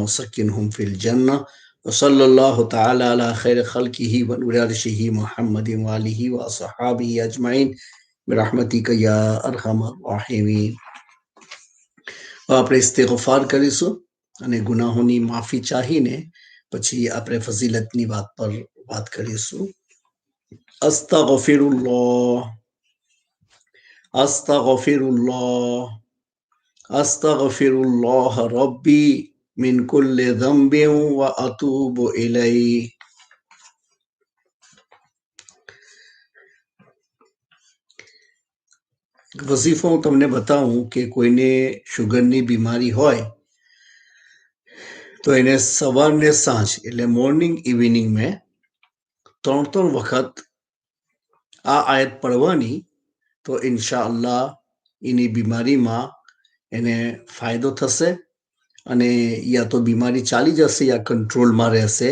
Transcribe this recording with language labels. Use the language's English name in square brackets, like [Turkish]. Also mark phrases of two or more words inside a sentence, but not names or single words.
[Arabic] سكنهم في الجنة وصلى الله تعالى على خير خلقه ونور عرشه محمد وآله وصحابه أجمعين برحمتك يا أرحم الراحمين. [Gujarati] આપણે ઇસ્તિગફાર કરીશું અને ગુનાહોની માફી ચાહીને પછી આપણે ફઝીલતની વાત પર વાત કરીશું. [Arabic] أستغفر الله أستغفر الله أستغفر ربي من كل ذنب وأتوب إليه. [Gujarati] વઝીફો હું તમને બતાવું કે કોઈને શુગરની બીમારી હોય તો એને સવાર ને સાંજ એટલે [English] morning evening [Gujarati] મેં 3 વખત આ આયત પડવાની તો ઇન્શાઅલ્લાહ એની બીમારીમાં એને ફાયદો થશે અને યા તો બીમારી ચાલી જશે યા કંટ્રોલમાં રહેશે.